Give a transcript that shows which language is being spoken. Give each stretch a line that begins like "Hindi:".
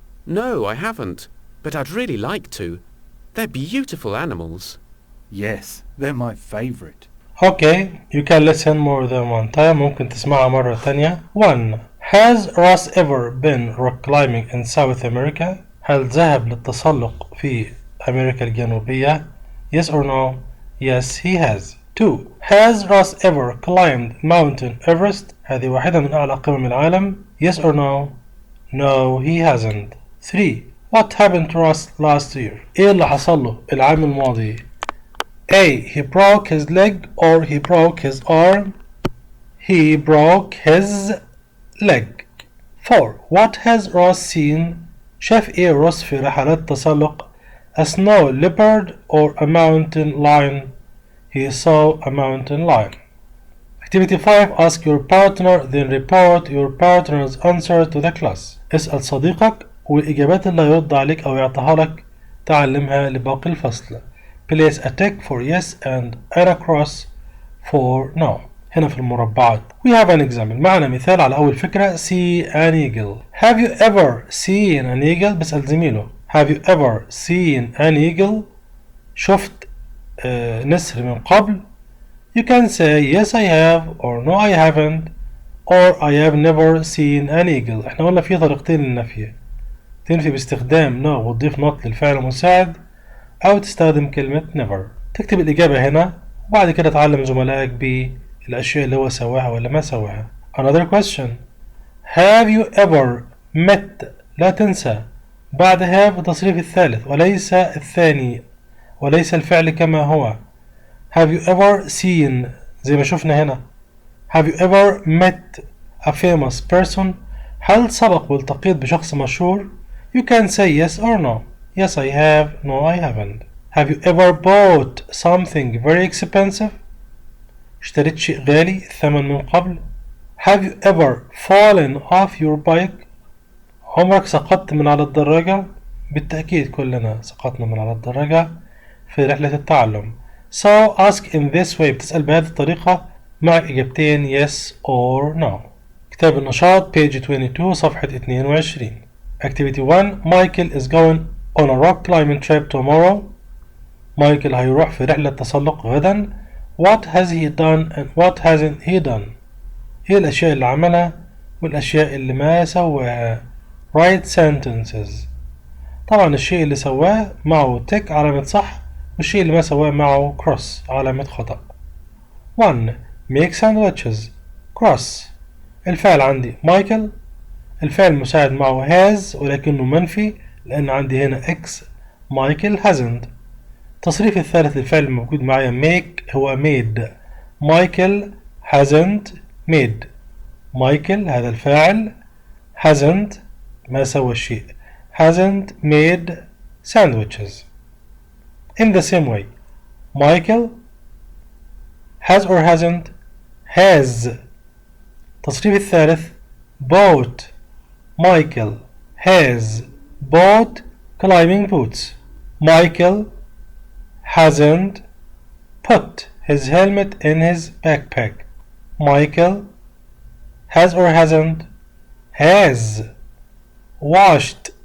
English: No, I haven't, but I'd really like to. They're beautiful animals. Yes, they're my favorite. Okay, you can listen more than one time.
Arabic: ممكن تسمعها مرة تانية. 1.
English: Has Ross ever been rock climbing in South America?
Arabic: هل ذهب للتسلق في أمريكا الجنوبية؟
English: Yes or no? Yes, he has. 2. Has Ross ever climbed Mountain Everest?
Arabic: هذه واحدة من أعلى قمم العالم.
English: Yes or no? No, he hasn't. 3. What happened to Ross last year?
Arabic: إيه اللي حصل له العام الماضي؟ A.
English: He broke his leg or he broke his arm. He broke his leg. 4. What has Ross seen?
Arabic: شاف إيه روس في رحلات تسلق؟
English: A snow leopard or a mountain lion? He saw a mountain lion. Activity 5. Ask your partner then report your partner's answer to the class.
Arabic: اسأل صديقك والإجابات اللي يرد عليك أو يعطيها لك تعلمها لباقي الفصل.
English: Place a tick for yes and a cross for no.
Arabic: هنا في المربعات.
English: We have an example.
Arabic: معنا مثال على أول فكرة.
English: See an eagle. Have you ever seen an eagle؟
Arabic: بسأل زميله.
English: Have you ever seen an eagle؟
Arabic: شفت نسر من قبل؟
English: You can say yes I have or no I haven't or I have never seen an eagle.
Arabic: احنا قلنا في طريقتين للنفي. تنفي باستخدام no وتضيف not للفعل المساعد أو تستخدم كلمة never. تكتب الإجابة هنا وبعد كده تعلم زملائك بالأشياء اللي هو سواها ولا ما سواها.
English: Another question. Have you ever met؟
Arabic: لا تنسى بعد have التصريف الثالث وليس الثاني وليس الفعل كما هو.
English: Have you ever seen
Arabic: زي ما شفنا هنا.
English: Have you ever met a famous person؟
Arabic: هل سبق والتقيت بشخص مشهور؟
English: You can say yes or no. Yes I have. No I haven't. Have you ever bought something very expensive؟
Arabic: اشتريت شيء غالي الثمن من قبل.
English: Have you ever fallen off your bike؟
Arabic: عمرك سقطت من على الدراجة؟ بالتأكيد كلنا سقطنا من على الدراجة. في رحلة التعلم.
English: So ask in this way.
Arabic: بتسأل بهذه الطريقة معك إجابتين
English: yes or no.
Arabic: كتاب النشاط
English: page 22
Arabic: صفحة 22.
English: Activity 1. Michael is going on a rock climbing trip tomorrow.
Arabic: مايكل هيروح في رحلة تسلق غدا.
English: What has he done and what hasn't he done؟
Arabic: ايه الأشياء اللي عملها والأشياء اللي ما سواها.
English: Write sentences.
Arabic: طبعا الشيء اللي سواه معه تك علامة صح، والشيء اللي ما سواه معه cross علامة خطأ.
English: 1. Make sandwiches. cross.
Arabic: الفعل عندي مايكل. الفعل المساعد معه has ولكنه منفي لأن عندي هنا X.
English: Michael hasn't.
Arabic: التصريف الثالث للفعل الموجود معايا make هو made.
English: Michael hasn't made.
Arabic: مايكل هذا الفاعل hasn't ما سوى الشيء
English: hasn't made sandwiches. In the same way Michael has or hasn't has.
Arabic: التصريف الثالث bought.
English: Michael has bought climbing boots. Michael hasn't put his helmet in his backpack. Michael has or hasn't has washed.